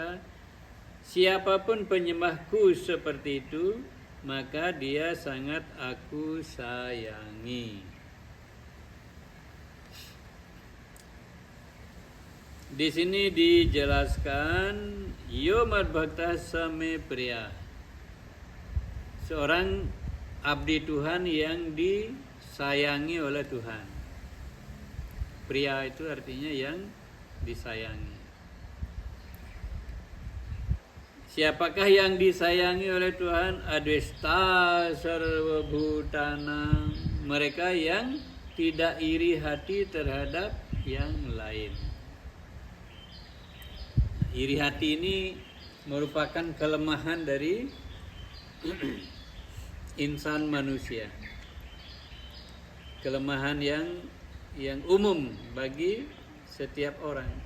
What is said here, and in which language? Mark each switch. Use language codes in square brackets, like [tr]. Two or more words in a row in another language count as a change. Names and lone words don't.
[id] Siapapun penyembahku seperti itu, maka dia sangat aku sayangi. Di sini dijelaskan [sa] यो मद् भक्त समे प्रिय, [id] seorang abdi Tuhan yang disayangi oleh Tuhan. Priya itu artinya yang disayangi. Siapakah yang disayangi oleh Tuhan? [sa] अद्वेष्टा सर्व भूताना, [id] mereka yang tidak iri hati terhadap yang lain. Iri hati ini merupakan kelemahan dari insan manusia. Kelemahan yang umum bagi setiap orang.